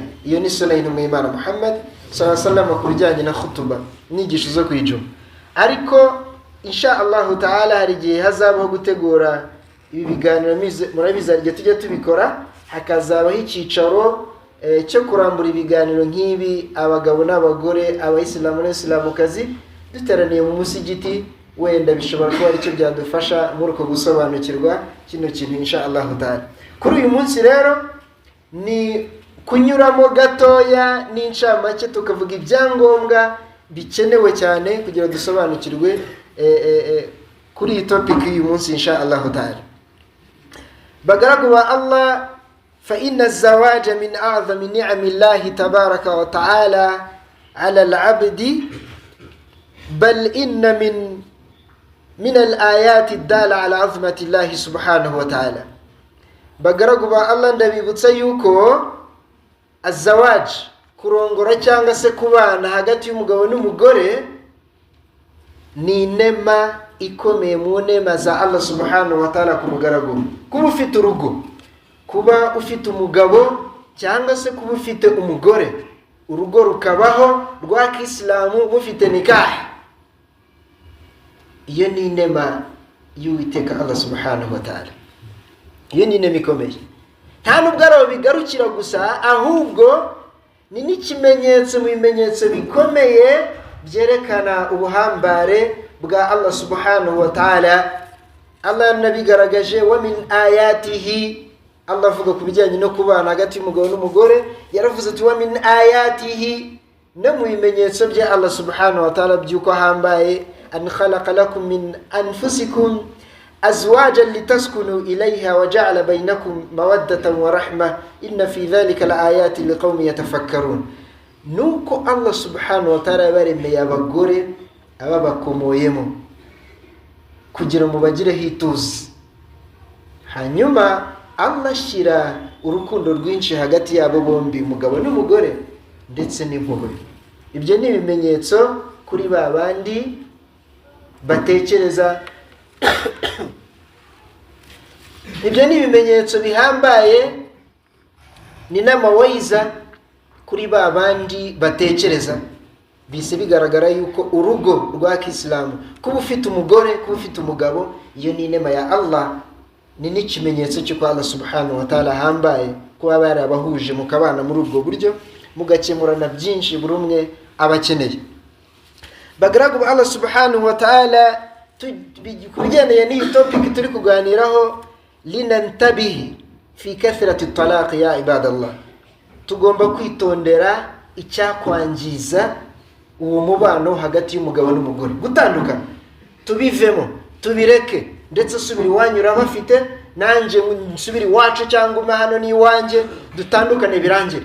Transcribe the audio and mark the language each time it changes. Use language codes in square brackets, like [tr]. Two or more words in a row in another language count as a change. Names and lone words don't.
[rw] Iyo ni sunna y'intumwa y'Imana Muhammad [ar] صلى الله عليه وسلم [rw] kubijyanye na khutuba, inyigisho zo kwijuma. Ariko [ar] إن شاء الله تعالى [rw] hari igihe hazabaho gutegura ibi biganiro, murabiza igihe tujya tubikora, hakazabaho icyicaro cyo kurambura ibiganiro nk'ibi, abagabo n'abagore, abayisilamu n'abisilamukazi duteraniye mu musigiti. Wenda bishobora kuba ari cyo byadufasha muri uko gusobanukirwa kino kintu [ar] إن شاء الله تعالى. [rw] Kuri uyu munsi rero ni kunyuramo gatoya n'incamake tukavuga ibyangombwa bikenewe cyane kugira dusobanukirwe kuri iyi topic y'uyu munsi [ar] إن شاء الله تعالى. [rw] Bagaragu ba Allah, [ar] فإن الزواج من أعظم نعم الله تبارك وتعالى على العبد، بل إن من الآيات الدالة على عظمة الله سبحانه وتعالى. [rw] Bagaragu ba Allah, ndabibutsa yuko az-zawaj, kurongora cyangwa se kubana hagati y'umugabo n'umugore, ni inema ikomeye mu nema za Allah subhanahu wa ta'ala ku mugaragu. Kuba ufite urugo, kuba ufite umugabo cyangwa se kuba ufite umugore, urugo rukabaho rwa Kiislamu mufite nikah, iyo ni inema y'Uwiteka [ar] الله سبحانه وتعالى. [rw] Iyo ni inema ikomeye, nta nubwo ari bigarukira gusa, ahubwo ni n'ikimenyetso mu bimenyetso bikomeye byerekana ubuhambare bwa [ar] الله سبحانه وتعالى. [rw] Allah nabigaragaje, [ar] ومن آياته, [rw] Allah avuga ku bijyanye no kubana hagati y'umugabo n'umugore, yaravuze ati [ar] ومن آياته, [rw] no mu bimenyetso bya [ar] الله سبحانه وتعالى [rw] byuko hambaye, [ar] أن خلق لكم من أنفسكم أزواجا لتسكنوا إليها وجعل بينكم مودة ورحمة إن في ذلك لآيات لقوم يتفكرون. [rw] Nuko [ar] الله سبحانه وتعالى [rw] yabaremeye abagore ababakomoyemo kugira ngo bagireho ituze, hanyuma Allah ashyira urukundo rwinshi hagati yabo bombi, umugabo n'umugore, ndetse n'impuhwe. Ibyo ni ibimenyetso kuri ba bandi batekereza ibyo ni ibimenyetso bihambaye, ni n'amawayiza kuri ba bandi batekereza. Bise bigaragara yuko urugo rwa Kiislamu, kuba ufite umugore, kuba ufite umugabo, iyo ni inema ya Allah, ni n'ikimenyetso cy'uko [ar] الله سبحانه وتعالى [rw] hambaye kuba barabahuje mukabana muri ubwo buryo, mugakemurana byinshi buri umwe abakeneye. [ar] Bagaragu الله سبحانه وتعالى, [rw] kubigendeye n'iyi topic turi kuganiraho, [ar] لننتبه في كثرة الطلاق يا عباد الله. [rw] Tugomba kwitondera icyakwangiza uwo mubano hagati y'umugabo n'umugore, gutandukana, tubivemo, tubireke, ndetse subiri wanyura bafite, nanje nsubiri wacu cyangwa hano ni wanje, dutandukane birangire.